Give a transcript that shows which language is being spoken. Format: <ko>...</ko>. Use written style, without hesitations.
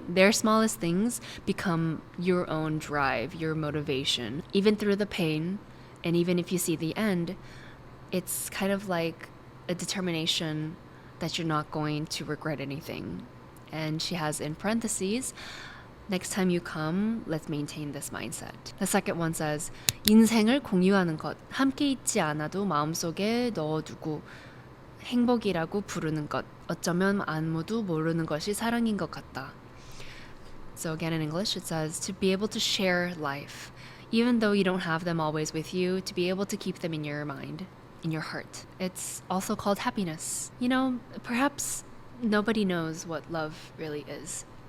<en>Their smallest things become your own drive, your motivation. Even through the pain, and even if you see the end, it's kind of like a determination that you're not going to regret anything. And she has in parentheses, next time you come, let's maintain this mindset. The second one says,</en> <ko>인생을 공유하는 것, 함께 있지 않아도 마음속에 넣어두고 행복이라고 부르는 것, 어쩌면 아무도 모르는 것이 사랑인 것 같다.</ko> <en>So again in English, it says, to be able to share life, even though you don't have them always with you, to be able to keep them in your mind, in your heart. It's also called happiness. Perhaps nobody knows what love really is.</en>